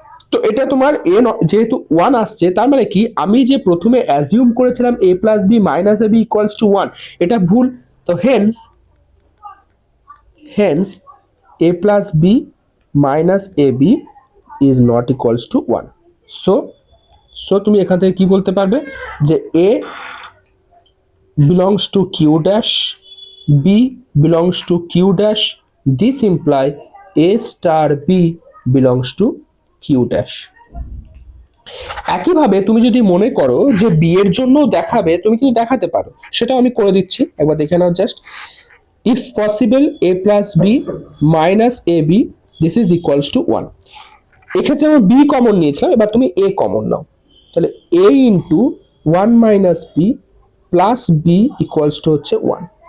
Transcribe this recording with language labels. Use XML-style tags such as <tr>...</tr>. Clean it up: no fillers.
<bn>তো এটা তোমার এ যেহেতু 1 আসছে, তার মানে কি আমি যে প্রথমে অ্যাজিউম করেছিলাম এ plus B minus A B equals to 1, এটা ভুল।</bn> <en>তো hence A plus B minus A B is not equals to 1। So</en> <bn>তুমি এখান থেকে কি বলতে পারবে,</bn> <en>যে A belongs to q dash, b belongs to q dash, this imply a star b belongs to q dash।</en> <bn>একইভাবে তুমি যদি মনে করো যে বি এর জন্য দেখাবে, তুমি কিন্তু দেখাতে পারো, সেটাও আমি করে দিচ্ছি, একবার দেখে নাও just.</bn> <en>If possible A plus B minus A B this is equals to 1।</en> <bn>এক্ষেত্রে আমি বি কমন নিয়েছিলাম, এবার তুমি এ কমন নাও, তাহলে এ into 1 minus B plus B equals to হচ্ছে 1।</bn>